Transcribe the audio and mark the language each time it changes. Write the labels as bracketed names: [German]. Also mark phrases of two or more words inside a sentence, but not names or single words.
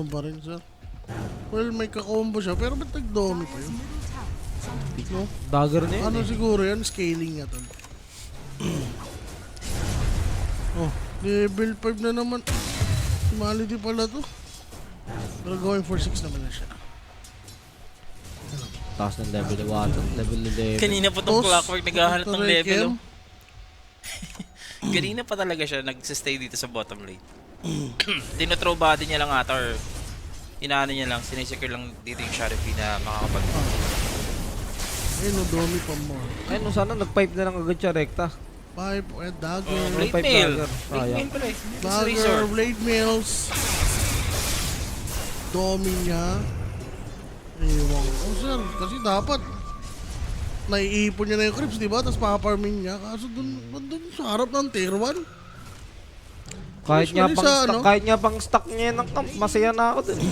[Filipino] Ganun pa rin, sir. Well, may kakombo siya, pero ba't nag-domi pa yun? No? Dagger na yun Ano eh. siguro yan? Scaling nga tol. Oh, level 5 na naman. Mality pala to. Pero [English] going for 6 [Filipino] naman na siya. Taas ng level ni Watson, level 11. Kanina pa tong Tos, Clockwork naghahanap ng level. Rekem. Oh. Kanina pa talaga siya nagsistay dito sa [English] bottom lane. [Filipino] Dinothrow body niya lang ata or inaano niya lang, sinisecure lang dito yung Shadow Fiend na makakapag... Ayun, no, domi pa more. Ay, no, sana nag-pipe na lang agad siya rekta. Pipe, dagger. Blade Five Mail. dagger. Blade Sayang. Mail pala eh. It's Dagger, resort. blade mails. Domi niya. Ewan ko, sir. Kasi dapat naiipon niya na yung creeps, di ba? Tapos paparming niya. Kaso dun sa harap ng tier 1. Kahit nga Usually pang sa stock, ano? kahit nga pang stock niya ng camp, masaya na ako dun.